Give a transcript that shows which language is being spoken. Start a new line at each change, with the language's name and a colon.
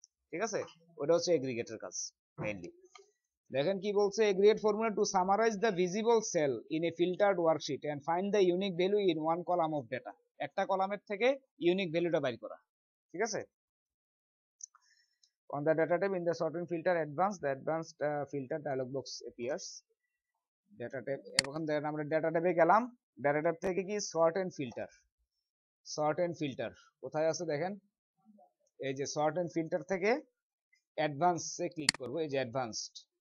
Bangla: ঠিক আছে, ওটা হচ্ছে এগ্রিগেটের কাজ মেইনলি। দেখেন কি বলছে,
English: Aggregate formula to summarize the visible cell in a filtered worksheet and find the unique value in one column of data.
Bangla: একটা কলামের থেকে ইউনিক ভ্যালুটা বের করা। ঠিক আছে,
English: on the data tab in the sort and filter advanced, the advanced filter dialog box appears. Data tab,
Bangla: এখন দেখেন আমরা ডেটা ট্যাবে গেলাম, ডেটা ট্যাব থেকে কি sort and filter, sort and filter কোথায় আছে দেখেন, এই যে সর্ট এন্ড ফিল্টার থেকে অ্যাডভান্সে ক্লিক করব, এই যে অ্যাডভান্সড।